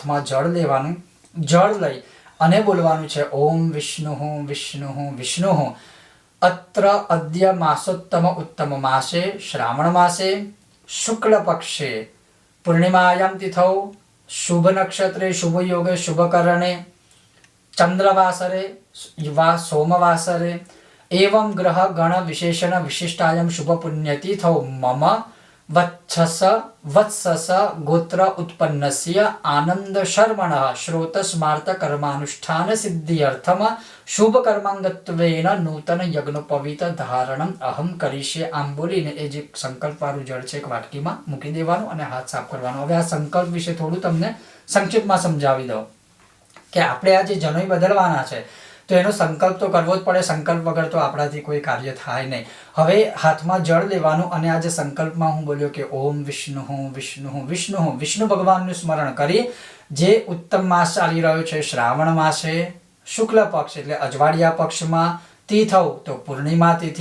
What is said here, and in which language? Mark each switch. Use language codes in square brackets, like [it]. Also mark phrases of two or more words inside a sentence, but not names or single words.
[gu] હાથમાં જળ લેવાનું, જળ લઈ અને બોલવાનું છે [sa] ओम विष्णु विष्णु विष्णु अत्र अद्य मासोत्तम उत्तम मासे श्रावण मासे शुक्ल पक्षे पूर्णिमायाम तिथौ शुभ नक्षत्रे शुभ योगे शुभ करणे चंद्रवासरे वा सोमवासरे एवं ग्रह गण विशेषण विशिष्टायम शुभ पुण्यतिथौ मम वत्सस गोत्र उत्पन्नस्य आनंद शर्मण श्रोत स्मार्त कर्मानुष्ठान सिद्ध्यर्थम शुभ कर्मांगत्वेन नूतन यज्ञोपवीत धारणम अहम करीशे [gu] આમ બોલીને એ જે સંકલ્પ વાળું જળ છે એક વાટકીમાં મૂકી દેવાનું અને હાથ સાફ કરવાનો. હવે આ સંકલ્પ વિશે થોડું તમને સંક્ષિપ્તમાં સમજાવી દઉં કે આપણે આ જે જનોઈ બદલવાના છે તો એનો સંકલ્પ તો કરવો જ પડે. સંકલ્પ વગર તો આપણાથી કોઈ કાર્ય થાય નહીં. હવે હાથમાં જળ લેવાનું અને આ જે સંકલ્પમાં હું બોલ્યો કે [sa] ओम विष्णु विष्णु विष्णु [gu] વિષ્ણુ ભગવાનનું સ્મરણ કરી જે ઉત્તમ માસ ચાલી રહ્યો છે [sa] श्रावण मासे [gu] શુક્લ પક્ષ એટલે અજવાળિયા પક્ષમાં તિથૌ તો પૂર્ણિમા તિથિ.